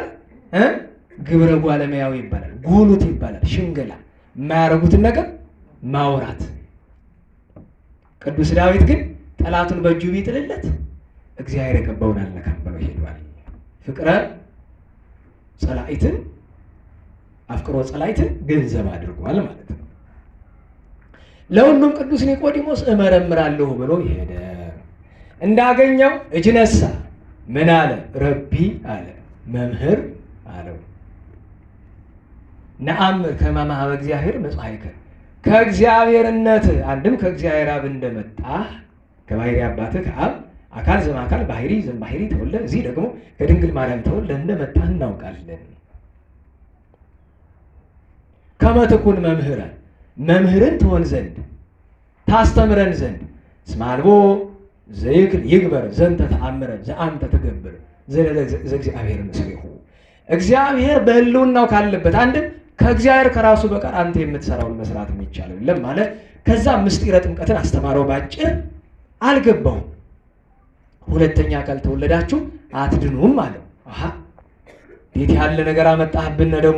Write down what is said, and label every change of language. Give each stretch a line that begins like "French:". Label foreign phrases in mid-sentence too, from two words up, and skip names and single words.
Amharic: ግብረ ጓለማያዊ ይባላል። ጉሉት ይባላል። ሽንገላ፣ የማያረጉትን ነገር ማውራት። ቅዱስ ዳዊት ግን ጠላቱን በእጁ ቢጥልለት እግዚአብሔር የቀባውን አልነካም ብሎ ሄዷል።
Geez: ፍቅረ ጸላኢትን አፍቅሮ ጸላኢትን
Amharic: ገንዘብ አድርጓል ማለት ነው። ለሁሉም ቅዱስ ኒቆዲሞስ እመረምራለሁ ብሎ ሄደ። እንዳገኘው እጅ ነሳ። ምን አለ? ረቢ አለ፣ መምህር አለው።
Geez: ነአምር ከመ እምኀበ እግዚአብሔር መጽሐይከ
Amharic: ከእግዚአብሔርነት አንድም ከእግዚአብሔር አብ እንደመጣ ከባሕሪ አባትህ ከአብ
Geez: አካል ዘእምአካል ባሕሪ ዘእምባሕሪ ተወልደ
Amharic: እዚህ ደግሞ ከድንግል ማርያም ተወልደ እንደመጣ እናውቃለን።
Geez: ከመ ትኩን መምህረ
Amharic: መምህርን ትሆን ዘንድ ታስተምረን ዘንድ
Geez: እስመ አልቦ ዘይክል ይግበር ዘንተ ተአምረ ዘአንተ ትገብር ዘእግዚአብሔር ምስሌሁ
Amharic: እግዚአብሔር በሕልውናው ካለበት አንድም ከእግዚአብሔር ከራሱ በቀር አንተ የምትሰራውን መስራት የሚቻለው የለም ማለት። ከዛ ምስጢረ ጥምቀትን አስተማረው። ባጭር አልገባውም። ሁለተኛ ካልተወለዳችሁ አትድኑም አለው። አሃ እንዴት ያለ ነገር አመጣህብን ደግሞ!